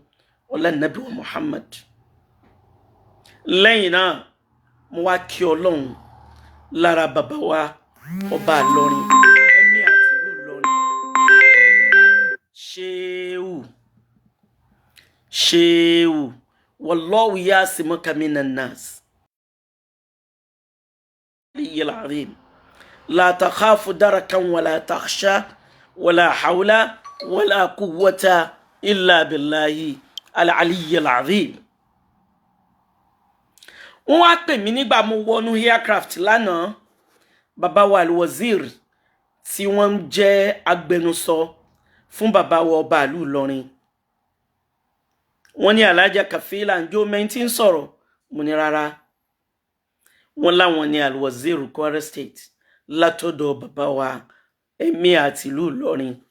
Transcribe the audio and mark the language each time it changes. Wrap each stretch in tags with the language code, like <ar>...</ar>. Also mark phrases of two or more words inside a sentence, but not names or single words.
<yo>ọlá nàbí wa Muhammad. lẹ́yìn náà mo wá kí ọlọ́run lára bàbá wa ọba Ìlọrin ẹ̀mí àti ìlú Ìlọrin ṣéwù</yo> <ar>والله يعصمك من الناس العظيم لا تخاف دركا ولا تخشى ولا حول ولا قوة إلا بالله العلي العظيم.</ar> <yo>wọ́n wá pè mí nígbà mo wọnú aircraft lánàá bàbá wa Al-Wazir tí wọ́n jẹ́ agbẹnusọ fún bàbá wa ọba ìlú Ìlọrin. wọ́n ní Alhaja Kafila ǹjọ́ mẹ́ntì ń sọ̀rọ̀ mo ní rárá wọ́n láwọn ní Alwazir Kwara State látọ̀dọ̀ bàbá wa Emir àti ìlú Ìlọrin.</yo>